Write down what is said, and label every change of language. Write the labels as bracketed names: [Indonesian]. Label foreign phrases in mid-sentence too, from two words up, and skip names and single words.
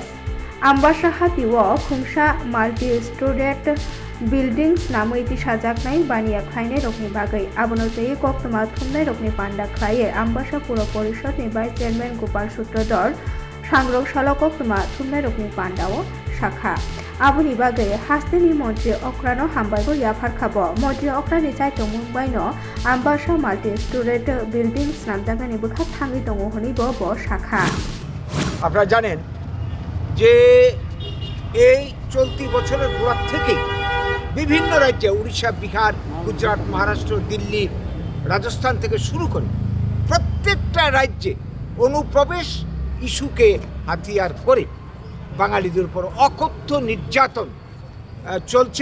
[Kok Borok] आम्बासा हातिव खुंसा माल्टी स्टुडेन्ट बिल्डिंग्स नामै साजाकनाय बानिया खायनाय रकनि बागै आबोनो जयै कक्तमा थुमनाय रकनि पान्डा खाये आम्बासा पुर परिषदनि भाइस चेयरमैन गोपाल सूत्रधर सांग्रंशाला कक्तमा थुमनाय रकनि पान्डाव शाखा आबोनि बागै हास्तेनि मन्त्री अक्रानो हामबायबो याफारखाबो मन्त्री अक्रानि चाइतों मुंबाइनो आम्बासा माल्टी स्टुडेन्ट बिल्डिंग्स नामजानानि बोखा थाङै दङ हनैबो ब शाखा। [Bangla] আপনারা জানেন যে এই চলতি বছরের গোড়া থেকেই বিভিন্ন রাজ্যে উড়িষ্যা, বিহার, গুজরাট, মহারাষ্ট্র, দিল্লি, রাজস্থান থেকে শুরু করে প্রত্যেকটা রাজ্যে অনুপ্রবেশ ইস্যুকে হাতিয়ার করে বাঙালিদের উপর অকথ্য নির্যাতন চলছে।